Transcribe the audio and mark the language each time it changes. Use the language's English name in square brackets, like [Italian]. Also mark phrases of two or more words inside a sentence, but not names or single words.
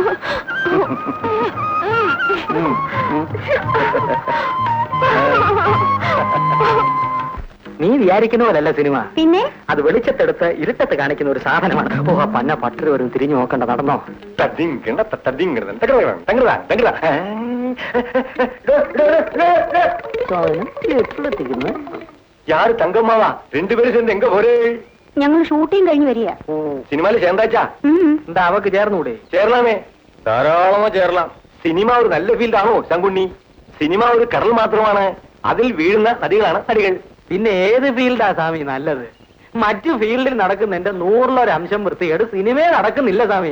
[Malayalam] നീ വിചാരിക്കുന്ന പോലല്ല സിനിമ. പിന്നെ അത് വെളിച്ചത്തെടുത്ത് ഇരുട്ടത്ത് കാണിക്കുന്ന ഒരു സാധനമാണ്. ഓ, പന്ന പട്ടര് വരും, തിരിഞ്ഞു നോക്കണ്ട, നടന്നോ. എപ്പോഴെത്തിക്കുന്നു? [Tamil] யாரு தங்கம்மாவா? 2 பேரும் சேர்ந்து எங்க போறே? [Malayalam] ഞങ്ങൾ ഷൂട്ടിംഗ് കഴിഞ്ഞ് വരിക. സിനിമയിൽ ചേർന്നാച്ചാ? എന്താ അവക്ക് ചേർന്നുകൂടെ? ചേർന്നാമേ, ധാരാളമോ ചേരലാം. സിനിമ ഒരു നല്ല ഫീൽഡാണോ ശങ്കുണ്ണി? സിനിമ ഒരു കടൽ മാത്രമാണ്, അതിൽ വീഴുന്ന നദികളാണ് നടികൾ. പിന്നെ ഏത് ഫീൽഡാ സ്വാമി നല്ലത്? മറ്റു ഫീൽഡിൽ നടക്കുന്നതിന്റെ 100 അംശം വൃത്തികേട് സിനിമയിൽ നടക്കുന്നില്ല സ്വാമി.